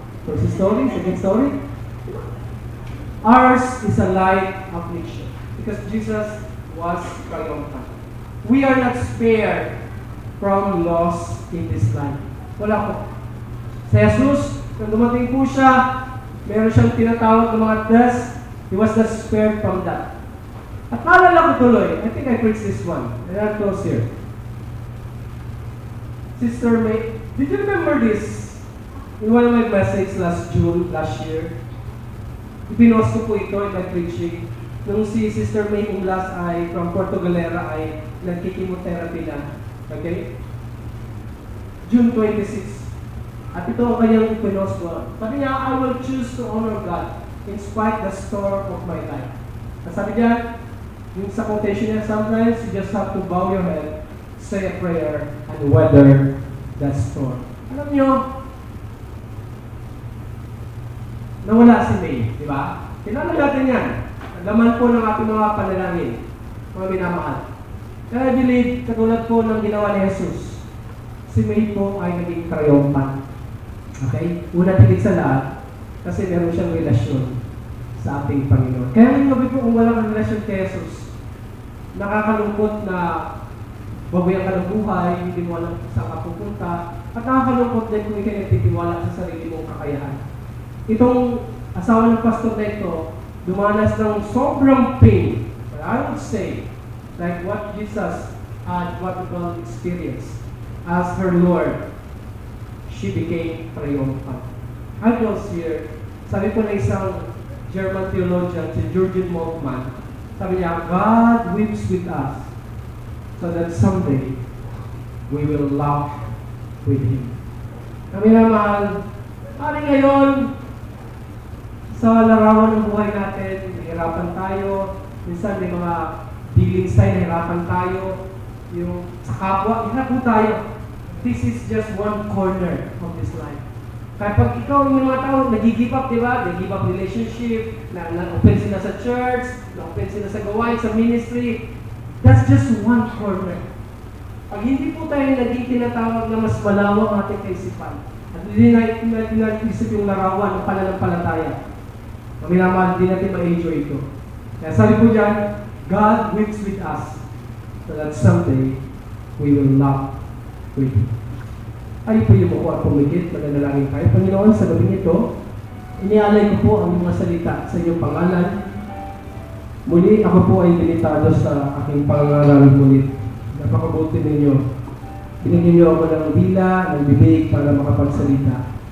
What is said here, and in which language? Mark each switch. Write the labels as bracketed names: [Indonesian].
[English] First story, second story. Ours is a light affliction because Jesus was triumphant. We are not spared from loss in this life. [Filipino] Wala po. Sa Jesus, nung dumating po siya, meron siyang tinatawag ng mga tests. [English] He was not spared from that. [Filipino] At naalala ko tuloy, [English] I think I preached this one. And I'll close here. Sister May, did you remember this? In one of my messages last year, [Filipino] ipinost ko po ito [English] in my preaching. [Filipino] Nung si Sister May Umlas ay from Puerto Galera ay nagkikimotherapy na. Okay? June 26. At ito ang kanyang ipinost ko. Sabi niya, [English] I will choose to honor God in spite the storm of my life. [Filipino] At sabi niya, yung sa quotation niya, [English] sometimes you just have to bow your head, say a prayer, and weather that storm. [Filipino] Alam niyo, nawala si May, di ba? Kilala natin yan. Laman po ng ating mga panalangin, mga minamahal. [English] And I believe, [Filipino] katulad po ng ginawa ni Jesus, si May po ay naging triumphant. Okay? Una tigit sa lahat, kasi meron siyang relasyon sa ating Panginoon. Kaya ngayong gabi po, kung walang relasyon kay Jesus, nakakalungkot na babayan ka ng buhay, hindi mo alam saan ka pupunta, at nakakalungkot din kung ikay nagtitiwala sa sarili mong kakayahan. Itong asawa ng pastor na ito, dumanas ng sobrang pain. [English] But I would say, like what Jesus had what we call experience as her Lord, she became triumphant. I was here, [Filipino] sabi po na isang German theologian, [English] si Jürgen Moltmann, sabi niya, God weeps with us so that someday we will laugh with Him. [Filipino] Kami naman, ngayon, sa larawan ng buhay natin, nahirapan tayo, minsan may mga dealings tayo, nahirapan tayo, yung sa kapwa, hirap po tayo. [English] This is just one corner of this life. [Filipino] Kaya pag ikaw yung mga tao, nag-give up, di ba? Nag-give up relationship, na-open sila sa church, na-open sila sa gawain, sa ministry. [English] That's just one corner. [Filipino] Pag hindi po tayo naging tinatawag na mas malawak ang ating kaisipan, at hindi natin naisip yung larawan ng pananampalataya, kami naman, hindi natin ma-enjoy ito. Kaya sabi po dyan, [English] God weeps with us so that someday we will laugh with Him. [Filipino] Ay po yung ako at pumigit, mananalangin tayo. Panginoon, sa gabi nito, inialay ko po ang mga salita sa inyong pangalan. Muli, ako po ay binitado sa aking pangalan muli. Napakabuti ninyo. Binigyan niyo ako ng dila, ng bibig para makapagsalita.